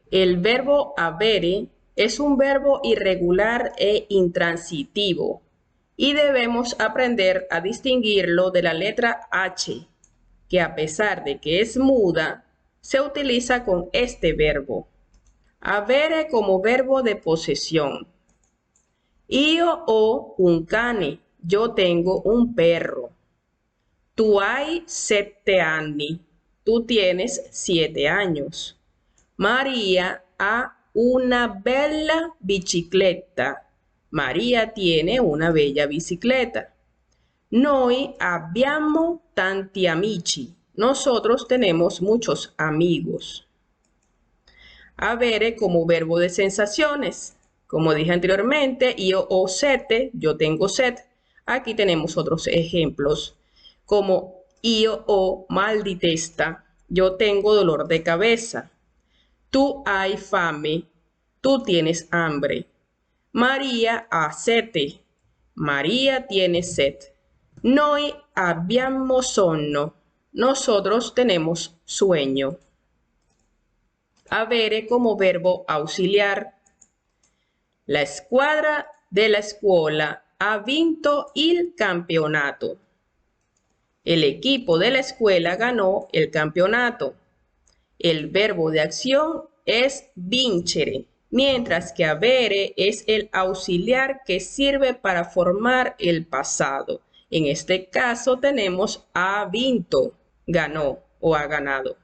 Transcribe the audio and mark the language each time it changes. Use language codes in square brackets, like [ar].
[es] El verbo avere es un verbo irregular e intransitivo y debemos aprender a distinguirlo de la letra H, que a pesar de que es muda, se utiliza con este verbo. Avere como verbo de posesión. [it] Io ho un cane, [es] yo tengo un perro. [it] Tu hai 7 anni, [es] tú tienes 7 años. [it] María ha una bella bicicletta. [es] María tiene una bella bicicleta. [it] Noi abbiamo tanti amici. [es] Nosotros tenemos muchos amigos. Avere como verbo de sensaciones. Como dije anteriormente, [it] io ho sete, [es] yo tengo sed. Aquí tenemos otros ejemplos, como [it] io ho mal di testa, [es] yo tengo dolor de cabeza. [it] Tu hai fame, [es] tú tienes hambre. [it] María ha sete, [es] María tiene sed. [it] Noi abbiamo sonno, [es] nosotros tenemos sueño. Avere como verbo auxiliar. [it] La squadra della scuola ha vinto il campionato. [es] El equipo de la escuela ganó el campeonato. El verbo de acción es vincere, mientras que avere es el auxiliar que sirve para formar el pasado. En este caso tenemos ha vinto, ganó o ha ganado.